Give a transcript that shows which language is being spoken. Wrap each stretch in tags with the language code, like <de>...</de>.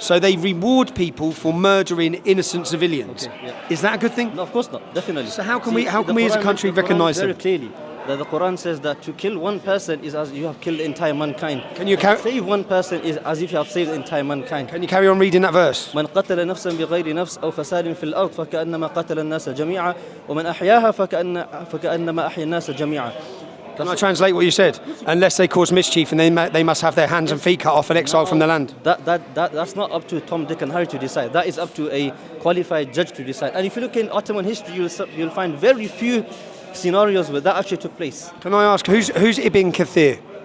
<en>So they reward people for murdering innocent civilians. Okay, yeah. Is that a good thing? No, of course not. Definitely. So how can we as a country recognise them? Very clearly, that the Quran says that to kill one person is as you have killed the entire mankind. Can you save one person is as if you have saved the entire mankind. Can you carry on reading that verse?</en> <ar>من قتل نفسا بغير نفس أو فساد في الأرض فكأنما قتل الناس جميعا ومن أحياها فكأنما أحيا الناس جميعا.</ar> <en>Can I translate what you said? Unless they cause mischief, and they must have their hands and feet cut off and exiled from the land. That's not up to Tom, Dick and Harry to decide. That is up to a qualified judge to decide. And if you look in Ottoman history, you'll find very few scenarios where that actually took place. Can I ask, who's Ibn Kathir?</en>